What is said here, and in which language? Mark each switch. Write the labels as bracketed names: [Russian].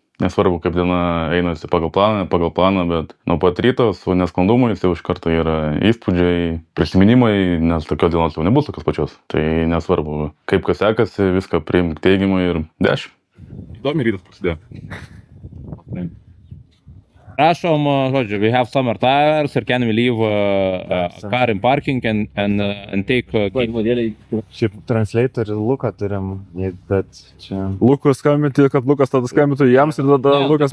[Lithuanian] Nesvarbu, kaip diena einasi pagal planą, bet nuo pat ryto su nesklandumais jau iš karto yra įspūdžiai, prisiminimai, nes tokios dienos jau nebus tokios pačios. Tai nesvarbu, kaip kas sekasi, viską priimk teigiamai ir 10. Įdomi rytas prasidėjo. Prašom, žodžiu, [English] we have summer tires and can we leave car in parking and take... [Lithuanian] Šiaip translatorį Luką turim, bet čia... Lukas skambinti, kad Lukas tada skambintų jiems ir tada Lukas...